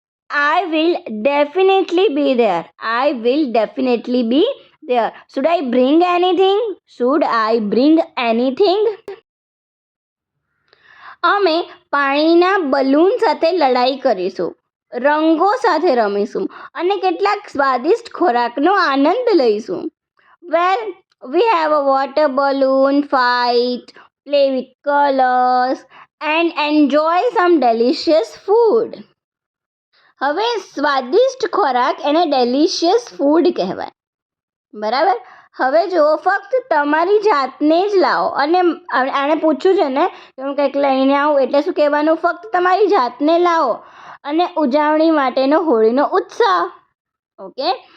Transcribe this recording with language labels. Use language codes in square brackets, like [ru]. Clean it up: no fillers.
[en] I will definitely be there. I will definitely be there. Should I bring anything? Should I bring anything? [gu] અમે પાણીના balloon સાથે લડાઈ કરીશું, રંગો સાથે રમીશું અને કેટલાક સ્વાદિષ્ટ ખોરાકનો આનંદ લઈશું. [en] Well, we have a water balloon fight, play with colors and enjoy some delicious food. [gu] હવે સ્વાદિષ્ટ ખોરાક એને [en] delicious food [gu] કહેવાય, બરાબર? હવે જુઓ, ફક્ત તમારી જાતને જ લાવો. અને આણે પૂછ્યું છે ને કે હું કંઈક લઈને આવું, એટલે શું કહેવાનું? ફક્ત તમારી જાતને લાવો અને ઉજવણી માટેનો હોળીનો ઉત્સાહ. ઓકે.